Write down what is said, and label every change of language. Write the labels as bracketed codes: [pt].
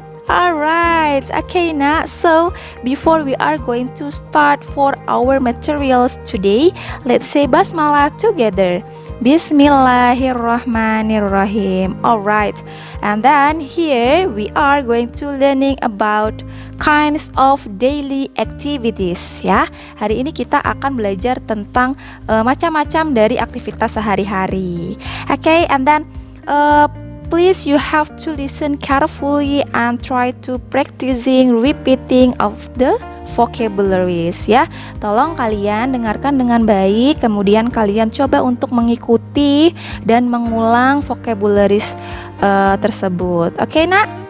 [en] Alright, okay nak. So before we are going to start for our materials today, let's say basmalah together. Bismillahirrahmanirrahim. Alright, and then here we are going to learning about kinds of daily activities ya. [id] Hari ini kita akan belajar tentang macam-macam dari aktivitas sehari-hari. [en] Okay, and then please you have to listen carefully and try to practicing repeating of the vocabularies ya. [id] Tolong kalian dengarkan dengan baik, kemudian kalian coba untuk mengikuti dan mengulang vocabularies tersebut. Oke, nak?